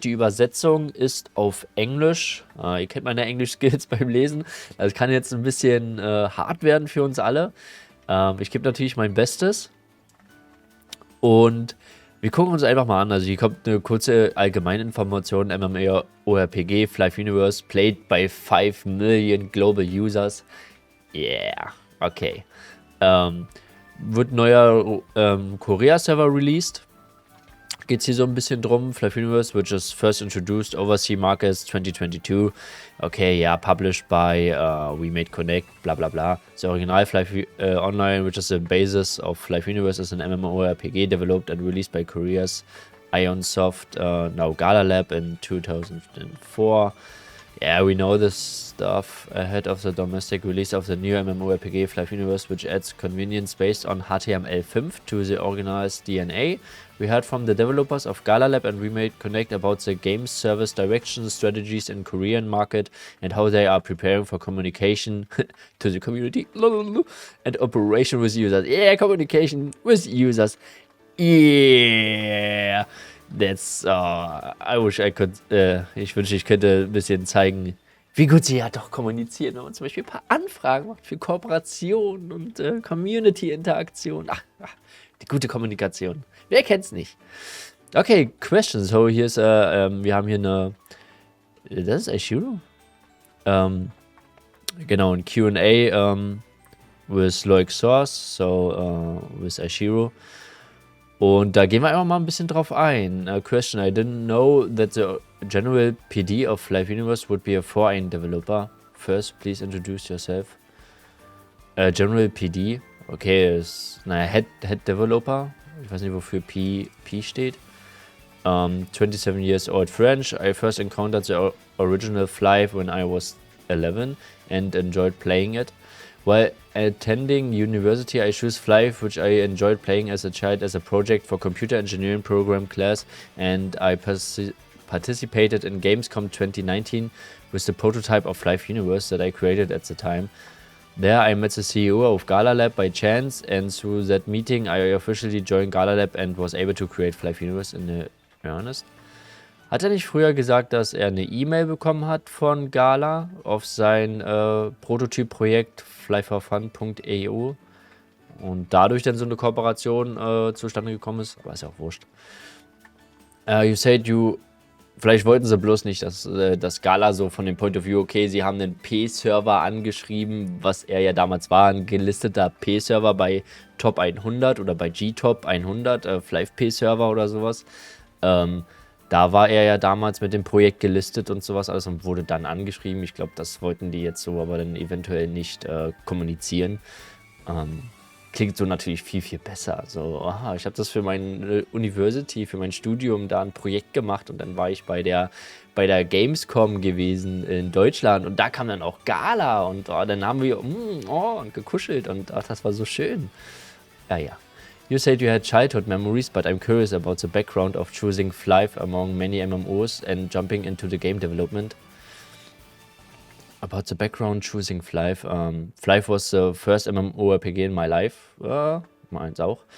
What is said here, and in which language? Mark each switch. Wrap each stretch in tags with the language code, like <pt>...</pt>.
<de>Die Übersetzung ist auf Englisch. Ihr kennt meine Englisch-Skills beim Lesen. Das kann jetzt ein bisschen hart werden für uns alle. Ich gebe natürlich mein Bestes. Und wir gucken uns einfach mal an. Also hier kommt eine kurze Allgemeininformation.</de> <en>MMORPG, Flive Universe, played by 5 Million Global Users. Yeah, okay.</en> <de>Wird neuer Korea-Server released. Geht es hier so ein bisschen drum.</de> <en>Flive Universe, which is first introduced overseas markets 2022. Okay, yeah, published by We Made Connect, bla bla bla. The original Flive Online, which is the basis of Flive Universe, is an MMORPG developed and released by Korea's Ionsoft, now Gala Lab in 2004. Yeah, we know this stuff ahead of the domestic release of the new MMORPG Flive Universe, which adds convenience based on HTML5 to the organized DNA. We heard from the developers of Gala Lab and We Made Connect about the game's service directions, strategies in Korean market, and how they are preparing for communication to the community and operation with users. Yeah, communication with users. Yeah. That's, I wish I could,</en> <de>ich wünschte, ich könnte ein bisschen zeigen, wie gut sie ja doch kommunizieren, wenn man zum Beispiel ein paar Anfragen macht für Kooperation und Community-Interaktion. Die gute Kommunikation. Wer kennt's nicht?</de> <en>Okay, questions.</en> <de>So, hier ist, wir haben hier eine, das ist Aishiro? Genau, ein Q&A</de> <en>with Loic Source, so with Aishiro.</en> <de>Und da gehen wir einfach mal ein bisschen drauf ein.</de> <en>Question, I didn't know that the general PD of Flive Universe would be a foreign developer. First, please introduce yourself. General PD, okay,</en> <de>ist, naja, Head Developer. Ich weiß nicht, wofür P steht.</de> <en>27 years old French. I first encountered the original Flive when I was 11 and enjoyed playing it. While attending university, I chose Flive, which I enjoyed playing as a child as a project for computer engineering program class, and I participated in Gamescom 2019 with the prototype of Flive Universe that I created at the time. There I met the CEO of Gala Lab by chance, and through that meeting I officially joined Gala Lab and was able to create Flive Universe in earnest.</en> <de>Hat er nicht früher gesagt, dass er eine E-Mail bekommen hat von Gala auf sein Prototyp-Projekt flyforfun.eu und dadurch dann so eine Kooperation zustande gekommen ist? Aber ist ja auch wurscht.</de> <en>You said</en> <de>vielleicht wollten sie bloß nicht, dass Gala so von dem Point of View, okay, sie haben einen P-Server angeschrieben, was er ja damals war, ein gelisteter P-Server bei Top 100 oder bei G-Top 100, Flive P-Server oder sowas. Da war er ja damals mit dem Projekt gelistet und sowas alles und wurde dann angeschrieben. Ich glaube, das wollten die jetzt so aber dann eventuell nicht kommunizieren. Klingt so natürlich viel, viel besser. So, aha, ich habe das für meine University, für mein Studium da ein Projekt gemacht und dann war ich bei der Gamescom gewesen in Deutschland und da kam dann auch Gala und dann haben wir und gekuschelt und das war so schön. Ja.</de> <en>You said you had childhood memories, but I'm curious about the background of choosing Flive among many MMOs and jumping into the game development. About the background choosing Flive. Flive was the first MMORPG in my life. Mine's auch.</en>